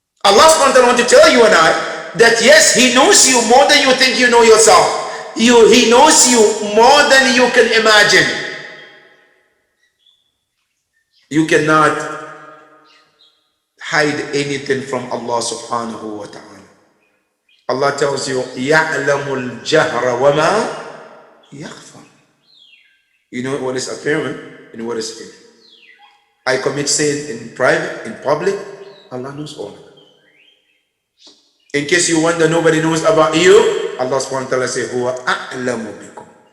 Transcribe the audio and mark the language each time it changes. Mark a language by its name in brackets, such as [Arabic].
[English] Allah subhanahu wa ta'ala wants to tell you and I that yes, He knows you more than you think you know yourself. He knows you more than you can imagine. You cannot hide anything from Allah subhanahu wa ta'ala. Allah tells you, [Arabic] يَعْلَمُ الْجَهْرَ وَمَا يَخْفَى. [English] You know what is apparent and what is hidden. I commit sin in private, in public, Allah knows all of it. In case you wonder nobody knows about you, Allah subhanahu wa ta'ala says, [Arabic] هُوَ أَعْلَمُ بِكُمْ.